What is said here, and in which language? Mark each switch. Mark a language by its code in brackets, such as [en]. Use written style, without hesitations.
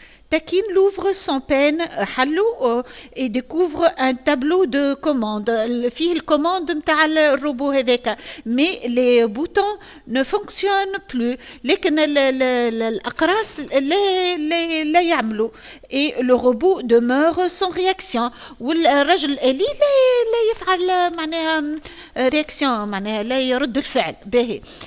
[fr] Takin l'ouvre sans peine, Hallou, et découvre un tableau de commande. [ar] فيه الcommande متاع الروبو هذاك. [fr] Mais les boutons ne fonctionnent plus. [ar] لكن الأقراص لا يعملوا. [fr] Et le robot demeure sans réaction. [ar] والرجل الآلي لا يفعل معناها رياكسيون معناها لا يرد الفعل باهي.